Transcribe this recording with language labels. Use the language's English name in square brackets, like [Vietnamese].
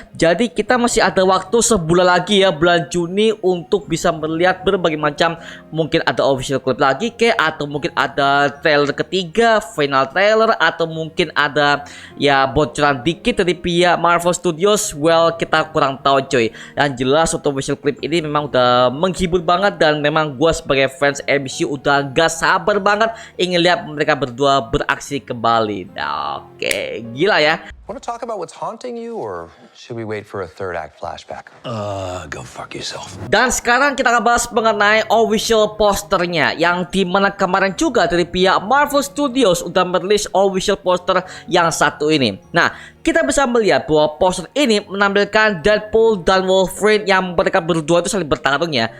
[Indonesian] Jadi kita masih ada waktu sebulan lagi ya, bulan Juni, untuk bisa melihat berbagai macam, mungkin ada official clip lagi atau mungkin ada trailer ketiga, final trailer, atau mungkin ada ya bocoran dikit dari pihak Marvel Studios. Well, kita kurang tahu coy. Yang jelas untuk official clip ini memang udah menghibur banget, dan memang gue sebagai fans MCU udah gak sabar banget ingin lihat mereka berdua beraksi kembali. Oke, gila ya. [English] Want to talk about what's haunting you, or should we wait for a third act flashback? Go fuck yourself. [Indonesian] Dan sekarang kita akan bahas mengenai official posternya, yang dimana kemarin juga dari pihak Marvel Studios udah merilis official poster yang satu ini. Nah, kita bisa melihat bahwa poster ini menampilkan Deadpool dan Wolverine yang mereka berdua itu saling bertarung ya.